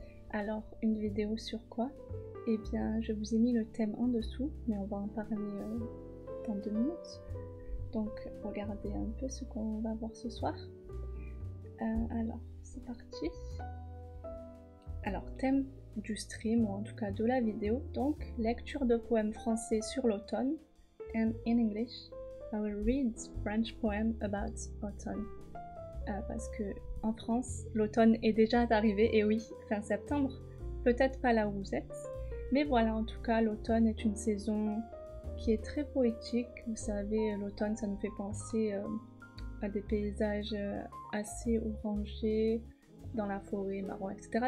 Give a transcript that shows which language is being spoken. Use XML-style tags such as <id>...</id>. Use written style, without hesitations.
<fr>Alors, une vidéo sur quoi? Eh bien, je vous ai mis le thème en dessous, mais on va en parler dans 2 minutes. Donc, regardez un peu ce qu'on va voir ce soir. Alors, c'est parti. Alors, thème du stream, ou en tout cas de la vidéo, donc, lecture de poèmes français sur l'automne,</fr> <en>and in English. I will read French poem about autumn.</en> <fr>Parce que en France, l'automne est déjà arrivé, et oui, fin septembre. Peut-être pas là où vous êtes, mais voilà, en tout cas, l'automne est une saison qui est très poétique. Vous savez, l'automne, ça nous fait penser à des paysages assez orangés, dans la forêt, marron, etc.</fr>